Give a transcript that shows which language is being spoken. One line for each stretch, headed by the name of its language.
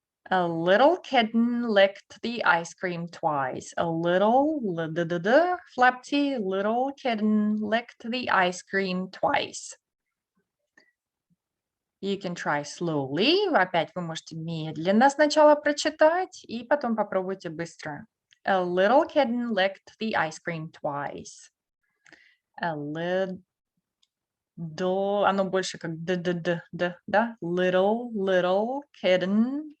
English: A little kitten licked the ice cream twice. A little, flap T, little kitten licked the ice cream twice. You can try slowly.
Russian: Опять вы можете медленно сначала прочитать, и потом попробуйте быстро.
English: A little kitten licked the ice cream twice. A little,
Russian: оно больше как да?
English: Little kitten